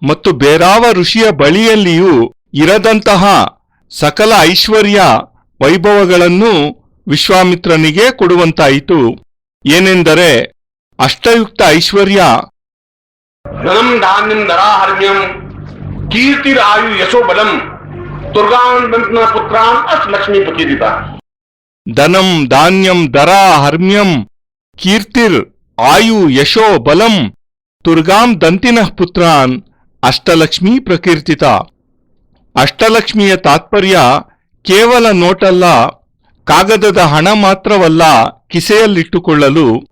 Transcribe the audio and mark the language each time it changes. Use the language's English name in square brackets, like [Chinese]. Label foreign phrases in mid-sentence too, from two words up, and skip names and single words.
[Kannada] ಮತ್ತು ಬೇರಾವ ಋಷಿಯ ಬಳಿಯಲ್ಲಿಯೂ ಇರದಂತಹ ಸಕಲ ಐಶ್ವರ್ಯ ವೈಭವಗಳನ್ನು ವಿಶ್ವಾಮಿತ್ರನಿಗೆ ಕೊಡುವಂತಾಯಿತು. ಏನೆಂದರೆ ಅಷ್ಟಯುಕ್ತ ಐಶ್ವರ್ಯ, [Sanskrit] ಧನಂ ಧಾನ್ಯಂ ದರಾಹರ್ಮ್ಯಂ ಕೀರ್ತಿರಾಯು ಯಶೋಬಲಂ ದುರ್ಗಾನ್ ಪುತ್ರಾನ್ ಅಸ್ ಲಕ್ಷ್ಮೀ ಪ್ರಕೀರ್ತಿತ. ಧನಂ ಧಾನ್ಯಂ ದರಾ ಹರ್ಮ್ಯಂ ಕೀರ್ತಿರ್ ಆಯು ಯಶೋ ಬಲಂ ತುರ್ಗಾಂ ದಂತಿನಃ ಪುತ್ರಾನ್ ಅಷ್ಟಲಕ್ಷ್ಮೀ ಪ್ರಕೀರ್ತಿತ. [Kannada] ಅಷ್ಟಲಕ್ಷ್ಮಿಯ ತಾತ್ಪರ್ಯ ಕೇವಲ ನೋಟಲ್ಲ, ಕಾಗದದ ಹಣ ಮಾತ್ರವಲ್ಲ ಕಿಸೆಯಲ್ಲಿಟ್ಟುಕೊಳ್ಳಲು.